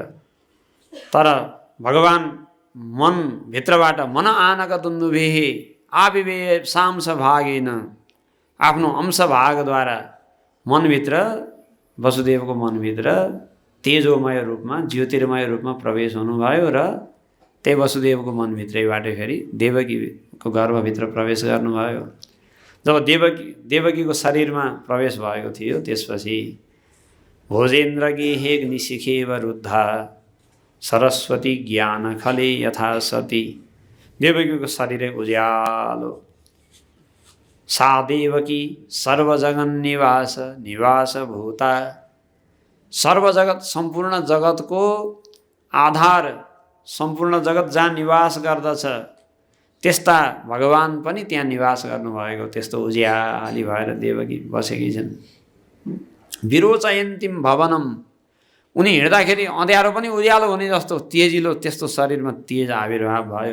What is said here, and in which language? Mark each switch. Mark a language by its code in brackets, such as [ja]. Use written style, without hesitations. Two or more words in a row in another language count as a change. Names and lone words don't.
[ne] तर भगवान मनभित्रबाट मन [sa] आनक दुन्दुभिः आविवे सांस भागेन, [ne] आफ्नो अंश भागद्वारा मनभित्र, वसुदेवको मनभित्र तेजोमय रूपमा, ज्योतिर्मय रूपमा प्रवेश हुनुभयो र त्यही वसुदेवको मनभित्रैबाट फेरि देवकीको गर्भभित्र प्रवेश गर्नुभयो। जब देवकीको शरीरमा प्रवेश भएको थियो त्यसपछि [sa] भोजेन्द्र गेहेग निशिखेव रुद्धा सरस्वती ज्ञान खले यथा सती। [ne] देवकीको शरीरै उज्यालो। [sa] सा देवकी सर्वजगन निवास भूता। [ne] सर्वजगत, सम्पूर्ण जगतको आधार, सम्पूर्ण जगत जहाँ निवास गर्दछ त्यस्ता भगवान पनि त्यहाँ निवास गर्नुभएको, त्यस्तो उज्याली भएर देवकी बसेकी छन्। [sa] विरोचयन्तीम भवनम, [ne] उनी हिँड्दाखेरि अँध्यारो पनि उज्यालो हुने जस्तो तेजिलो त्यस्तो शरीरमा तेज आविर्भाव भयो।